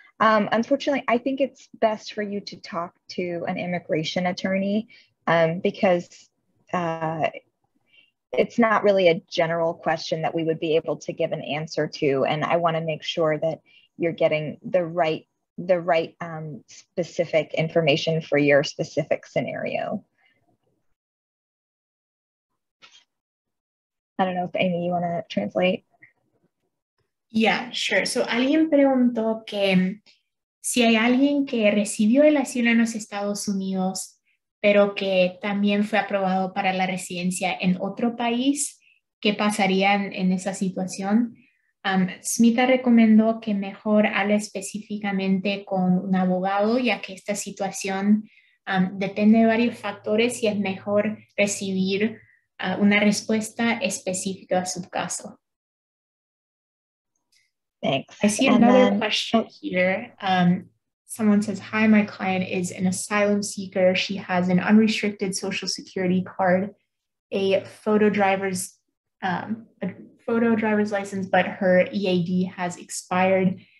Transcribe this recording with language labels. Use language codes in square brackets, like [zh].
[en] Unfortunately, I think it's best for you to talk to an immigration attorney because it's not really a general question that we would be able to give an answer to. And I want to make sure that you're getting the right specific information for your specific scenario. I don't know if Amy, you want to translate? Yeah, sure. [es] So alguien preguntó que si hay alguien que recibió el asilo en los Estados Unidos, pero que también fue aprobado para la residencia en otro país, ¿qué pasaría en esa situación? Smita recomendó que mejor hable específicamente con un abogado, ya que esta situación depende de varios factores y es mejor recibir una respuesta específica a su caso. [en] Thanks. I see another question here. Someone says, hi, my client is an asylum seeker. She has an unrestricted social security card, a photo driver's license, but her EAD has expired.